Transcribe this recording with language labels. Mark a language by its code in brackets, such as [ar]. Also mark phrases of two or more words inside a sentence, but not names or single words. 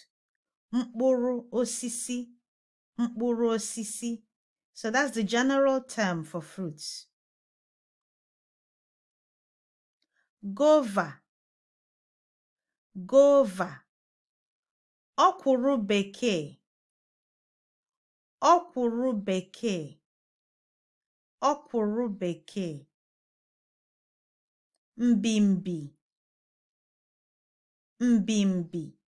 [ig] Mkpụrụ osisi. Mkpụrụ osisi. [en] So that's the general term for fruits. Guava. Guava. [ig] Ọkwụrụ bekee. Ọkwụrụ bekee. Ọkwụrụ bekee. Mbimbi. Mbimbi.